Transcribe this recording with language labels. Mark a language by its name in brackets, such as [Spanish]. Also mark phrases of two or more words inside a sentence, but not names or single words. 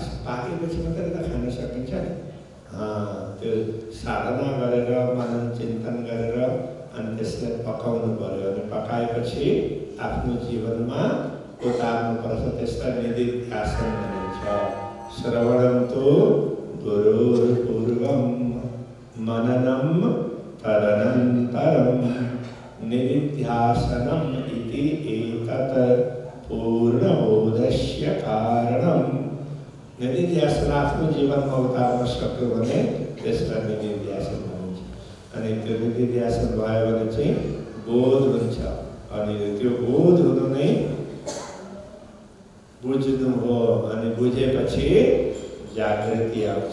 [Nepali] पाकेपछि मात्रै त खान सकिन्छ नि। त्यो साधना गरेर, मनन चिन्तन गरेर अनि त्यसलाई पकाउनु पर्यो। अनि पकाएपछि आफ्नो जीवनमा उतार्नुपर्छ। त्यसलाई निधिध्यासन भनिन्छ। [Sanskrit] श्रवणं तु गुरुर्पूर्वं मननं तदनन्तरं निधिध्यासनम् इति एतत् पूर्णबोधस्य कारणम्। [Nepali] निधिध्यासन आफ्नो जीवनमा उतार्न सक्यो भने त्यसलाई निधिध्यासन भनिन्छ। अनि त्यो निधिध्यासन भयो भने चाहिँ बोध हुन्छ। अनि त्यो बोध हुनु नै बुझ्नु हो। अनि बुझेपछि जागृति आउँछ।